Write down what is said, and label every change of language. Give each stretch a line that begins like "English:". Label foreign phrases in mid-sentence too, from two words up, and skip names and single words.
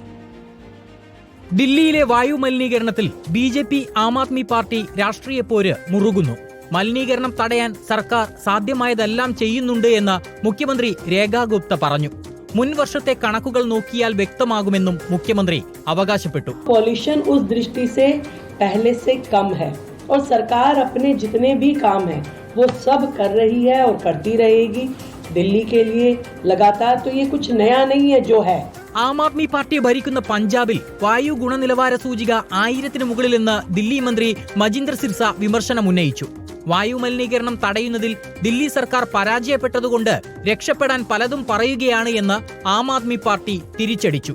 Malayalam: ദില്ലിയിലെ വായുമലിനീകരണത്തിൽ ബി.ജെ.പി. ആം ആദ്മി പാർട്ടി രാഷ്ട്രീയ പോര് മുറുകുന്നു. മലിനീകരണം തടയാൻ സർക്കാർ സാധ്യമായതെല്ലാം ചെയ്യുന്നുണ്ട് എന്ന് മുഖ്യമന്ത്രി രേഖ ഗുപ്ത പറഞ്ഞു. മുൻ വർഷത്തെ കണക്കുകൾ നോക്കിയാൽ വ്യക്തമാകുമെന്നും മുഖ്യമന്ത്രി അവകാശപ്പെട്ടു.
Hindi: पॉल्यूशन उस दृष्टि से पहले से कम है और सरकार अपने जितने भी काम है वो सब कर रही है और करती रहेगी दिल्ली के लिए लगातार. तो ये कुछ नया नहीं है जो है.
Malayalam: ആം ആദ്മി പാർട്ടി ഭരിക്കുന്ന പഞ്ചാബിൽ വായു ഗുണനിലവാര സൂചിക 1000-ന് മുകളിലെന്ന് ദില്ലി മന്ത്രി മജീന്ദർ സിർസ വിമർശനം ഉന്നയിച്ചു. വായു മലിനീകരണം തടയുന്നതിൽ ദില്ലി സർക്കാർ പരാജയപ്പെട്ടതുകൊണ്ട് രക്ഷപ്പെടാൻ പലതും പറയുകയാണ് എന്ന് ആം ആദ്മി പാർട്ടി തിരിച്ചടിച്ചു.